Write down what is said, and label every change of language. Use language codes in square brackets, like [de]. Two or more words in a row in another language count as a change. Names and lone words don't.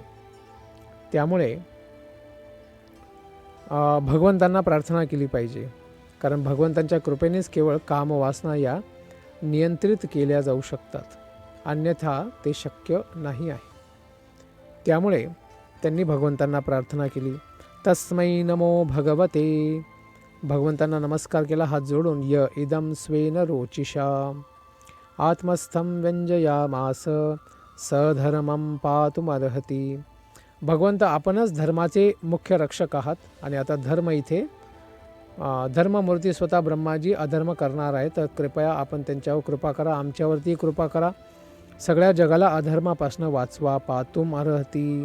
[mr] त्यामुळे भगवंतांना प्रार्थना केली पाहिजे, कारण भगवंतांच्या कृपेनेच केवळ कामवासना या नियंत्रित केल्या जाऊ शकतात, अन्यथा ते शक्य नाही आहे. त्यामुळे त्यांनी भगवंतांना प्रार्थना केली. [sa] तस्मै नमो भगवते. [mr] भगवंतांना नमस्कार केला हात जोडून. [sa] य इदं स्वेन रोचिषा आत्मस्थं व्यंजयामास सधर्मं पातुमर्हति. [mr] भगवंत आपणच धर्माचे मुख्य रक्षक आहात आणि आता धर्म इथे धर्ममूर्ती स्वतः ब्रह्माजी अधर्म करणार आहे, तर कृपया आपण त्यांच्यावर कृपा करा, आमच्यावरती कृपा करा, सगळ्या जगाला अधर्मापासून वाचवा. [sa] पातुम अर्हती.